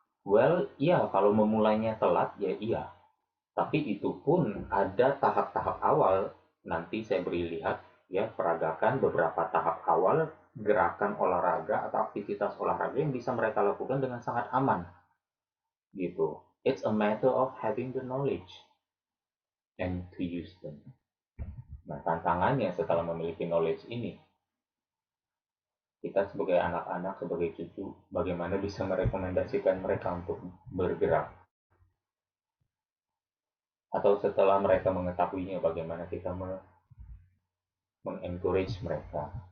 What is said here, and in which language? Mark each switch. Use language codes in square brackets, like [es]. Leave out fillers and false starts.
[en] Well, [id] iya, kalau memulainya telat, ya iya. Tapi itu pun ada tahap-tahap awal. Nanti saya beri lihat ya peragakan beberapa tahap awal gerakan olahraga atau aktivitas olahraga yang bisa mereka lakukan dengan sangat aman. Gitu. [en] It's a matter of having the knowledge and to use them. [id] Nah, tantangannya setelah memiliki knowledge ini, kita sebagai anak-anak, sebagai cucu, bagaimana bisa merekomendasikan mereka untuk bergerak. Atau setelah mereka mengetahuinya, bagaimana kita mengencourage mereka.